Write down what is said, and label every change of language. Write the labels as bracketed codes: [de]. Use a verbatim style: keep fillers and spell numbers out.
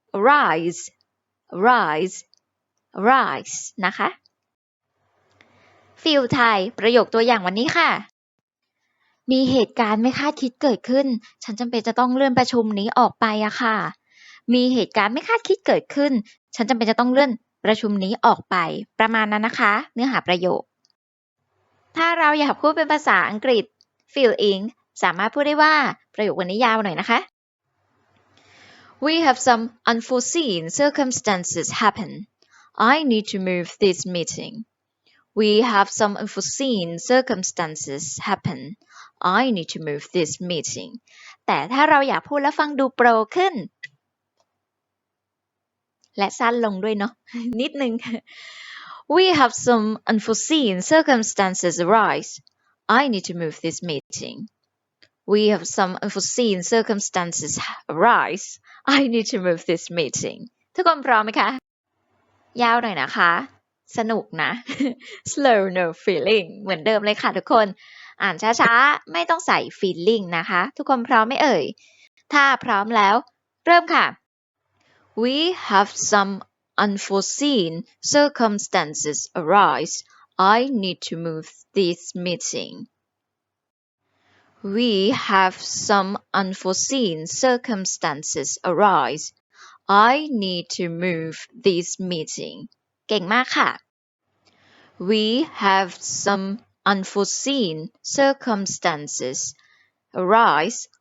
[th] rise rise rise นะคะ ฟิลไทยประโยคตัวอย่างวันนี้ค่ะ มีเหตุการณ์ไม่คาดคิดเกิดขึ้น ฉันจำเป็นจะต้องเลื่อนประชุมนี้ออกไปอะค่ะ มีเหตุการณ์ไม่คาดคิดเกิดขึ้น ฉันจำเป็นจะต้องเลื่อนประชุมนี้ออกไป ประมาณนั้นนะคะ เนื้อหาประโยค ถ้าเราอยากพูดเป็นภาษาอังกฤษ Feel Ink สามารถพูดได้ว่าประโยควันนี้ยาวหน่อยนะคะ [en] We have some unforeseen circumstances happen. I need to move this meeting. We have some unforeseen circumstances happen. I need to move this meeting. [th] แต่ถ้าเราอยากพูดและฟังดูโปรขึ้น และสั้นลงด้วยเนาะ นิดนึง [en] We have some unforeseen circumstances arise. I need to move this meeting. We have some unforeseen circumstances arise. I need to move this meeting. [th] ทุกคนพร้อมไหมคะ ยาวหน่อยนะคะ สนุกนะ [en] slow no feeling [th] เหมือนเดิมเลยค่ะทุกคน อ่านช้าๆ ไม่ต้องใส่ feeling นะคะ ทุกคนพร้อมไหมเอ่ย ถ้าพร้อมแล้ว เริ่มค่ะ [en] We have some unforeseen circumstances arise. I need to move this meeting. We have some unforeseen circumstances arise. I need to move this meeting. [th] เก่งมากค่ะ [en] We have some unforeseen circumstances arise.